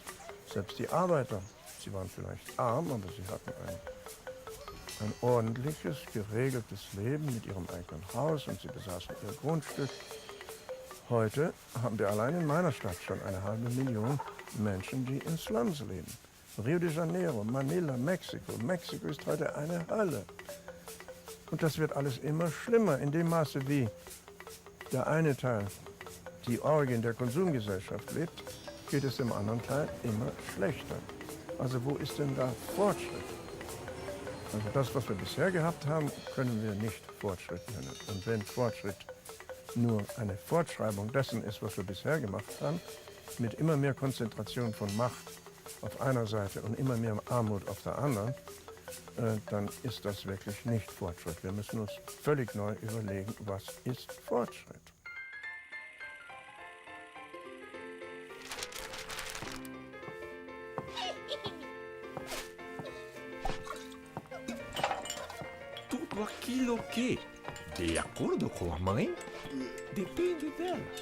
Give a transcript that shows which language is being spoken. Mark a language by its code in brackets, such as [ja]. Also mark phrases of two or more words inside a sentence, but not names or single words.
[de] Selbst die Arbeiter, sie waren vielleicht arm, aber sie hatten ein ordentliches, geregeltes Leben mit ihrem eigenen Haus und sie besaßen ihr Grundstück. Heute haben wir allein in meiner Stadt schon 500.000 Menschen, die in Slums leben. Rio de Janeiro, Manila, Mexiko. Mexiko ist heute eine Hölle. Und das wird alles immer schlimmer, in dem Maße, wie der eine Teil die Orgien der Konsumgesellschaft lebt, geht es dem anderen Teil immer schlechter. Also wo ist denn da Fortschritt? Also das, was wir bisher gehabt haben, können wir nicht Fortschritt nennen. Und wenn Fortschritt nur eine Fortschreibung dessen ist, was wir bisher gemacht haben, mit immer mehr Konzentration von Macht auf einer Seite und immer mehr Armut auf der anderen, dann ist das wirklich nicht Fortschritt. Wir müssen uns völlig neu überlegen, was ist Fortschritt. [pt] Tudo aquilo que, de acordo com a mãe, depende dela.